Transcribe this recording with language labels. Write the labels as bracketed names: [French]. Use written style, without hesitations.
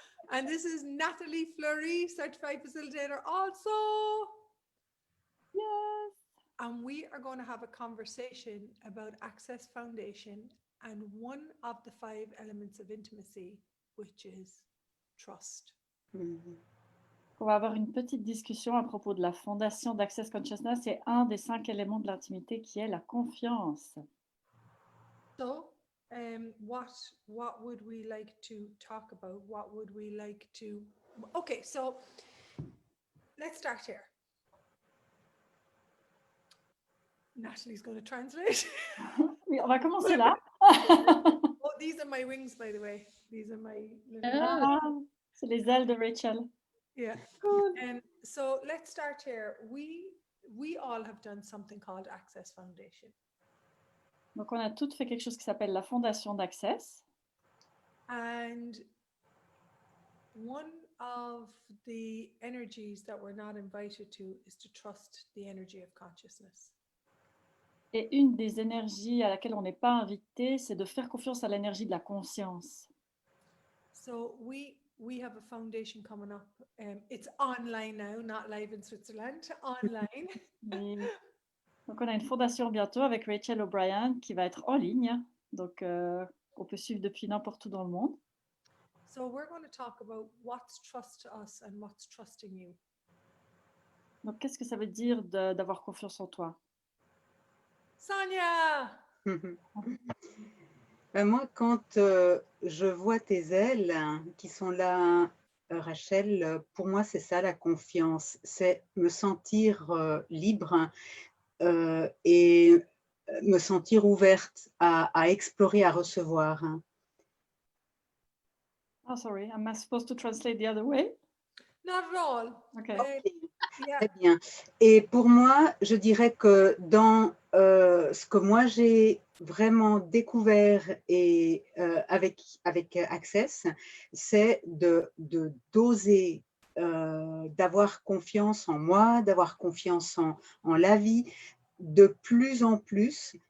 [English] And this is Natalie Fleury, certified facilitator also. Yes. And we are going to have a conversation about Access Foundation and one of the 5 elements of intimacy, which is trust. [French] On va avoir une petite discussion à propos de la fondation d'Access Consciousness et un des 5 éléments de l'intimité qui est la confiance. [English] So, what would we like to talk about? What would we like to... Okay, so let's start here. Natalie's going to translate. [French] Oui, on va commencer là. [English] Oh, these are my wings, by the way. These are my little... [French] Ah, c'est les ailes de Rachel. [English] Yeah. Cool. So let's start here. We all have done something called Access Foundation. [French] Donc, on a toutes fait quelque chose qui s'appelle la fondation d'Access. [English] And one of the energies that we're not invited to is to trust the energy of consciousness. [French] Et une des énergies à laquelle on n'est pas invité, c'est de faire confiance à l'énergie de la conscience. [English] So we have a foundation coming up. It's online now, not live in Switzerland, online. [French] Oui. Donc, on a une fondation bientôt avec Rachel O'Brien qui va être en ligne. Donc, on peut suivre depuis n'importe où dans le monde. [English] So we're going to talk about what's trust to us and what's trusting you. [French] Donc, qu'est-ce que ça veut dire d'avoir confiance en toi? Sonia! Moi, quand je vois tes ailes qui sont là, Rachel, pour moi, c'est ça la confiance. C'est me sentir libre et me sentir ouverte à explorer, à recevoir. [English] Oh, sorry, am I supposed to translate the other way? Not at all. Okay. Yeah. [French] Très bien. Et pour moi, je dirais que dans ce que moi j'ai vraiment découvert et avec Access, c'est d'oser d'avoir confiance en moi, d'avoir confiance en la vie de plus en plus.